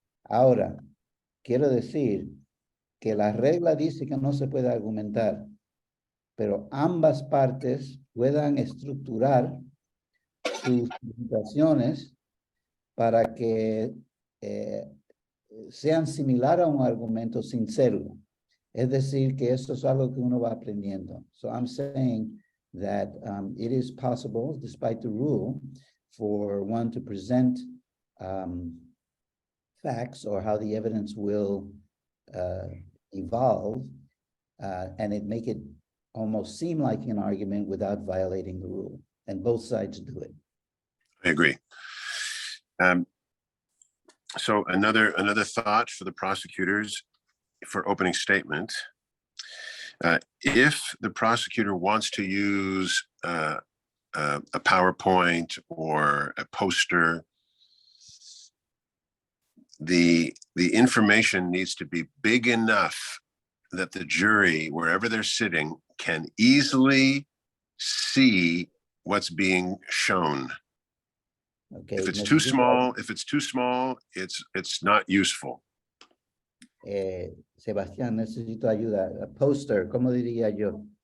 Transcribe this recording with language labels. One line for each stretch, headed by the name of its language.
Spanish: Ahora, quiero decir que la regla dice que no se puede argumentar, pero ambas partes puedan estructurar sus presentaciones para que sean similar a un argumento sin serlo. Es decir, que eso es algo que uno va aprendiendo.
English: So I'm saying that it is possible, despite the rule, for one to present facts or how the evidence will evolve and it make it almost seem like an argument without violating the rule. And both sides do it. I agree. So another thought for the prosecutors for opening statement. If the prosecutor wants to use a PowerPoint or a poster, the information needs to be big enough that the jury, wherever they're sitting, can easily see what's being shown. Okay, If it's too small, it's not useful.
Spanish: Sebastián, necesito ayuda.
English: A poster,
Spanish: ¿cómo diría yo?